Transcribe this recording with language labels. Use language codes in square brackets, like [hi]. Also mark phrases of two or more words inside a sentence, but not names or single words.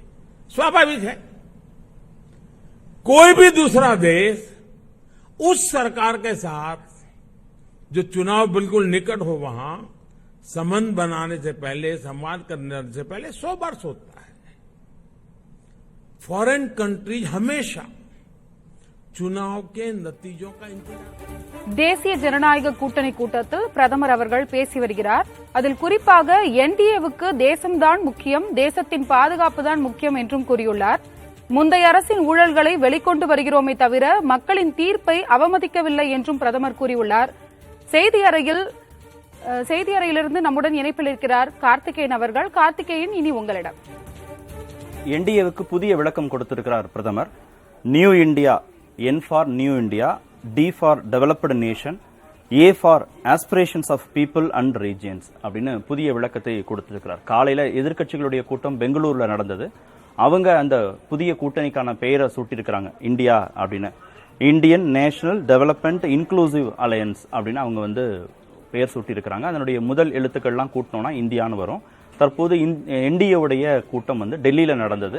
[hi] स्वाभाविक है, कोई भी दूसरा देश उस सरकार के साथ जो चुनाव बिल्कुल निकट हो वहां संबंध बनाने से पहले, संवाद करने से पहले 100 बार सोचता है। [en] foreign countries [hi] हमेशा चुनाव के नतीजों का इंतजार। [ta] தேசிய ஜனநாயக கூட்டணி கூட்டத்தில் பிரதமர் அவர்கள் பேசி வருகிறார். அதில் குறிப்பாக என்டிஏவுக்கு தேசம்தான் முக்கியம், தேசத்தின் பாதுகாப்பு தான் முக்கியம் என்றும் கூறியுள்ளார். முந்தைய அரசின் ஊழல்களை வெளிக்கொண்டு வருகிறோமே தவிர மக்களின் தீர்ப்பை அவமதிக்கவில்லை என்றும் பிரதமர் கூறியுள்ளார். செய்தியறையிலிருந்து நம்முடன் இணைப்பில் இருக்கிறார் கார்த்திகேயன் அவர்கள். கார்த்திகேயன், இனி உங்களிடம். என்டிஏவுக்கு புதிய விளக்கம் கொடுத்திருக்கிறார் பிரதமர். [en] New India, N for New India, D for Developed Nation, A for Aspirations of People and Regions [ta] அப்படின்னு புதிய விளக்கத்தை கொடுத்திருக்கிறார். காலையில எதிர்க்கட்சிகளுடைய கூட்டம் பெங்களூர்ல நடந்தது. அவங்க அந்த புதிய கூட்டணிக்கான பெயரை சூட்டியிருக்கிறாங்க, இந்தியா அப்படின்னு. இந்தியன் நேஷனல் டெவலப்மெண்ட் இன்க்ளூசிவ் அலையன்ஸ் அப்படின்னு அவங்க வந்து பெயர் சூட்டியிருக்கிறாங்க. அதனுடைய முதல் எழுத்துக்கள்லாம் கூட்டினோம்னா இந்தியான்னு வரும். தற்போது என்டிஏவுடைய கூட்டம் வந்து டெல்லியில நடந்தது.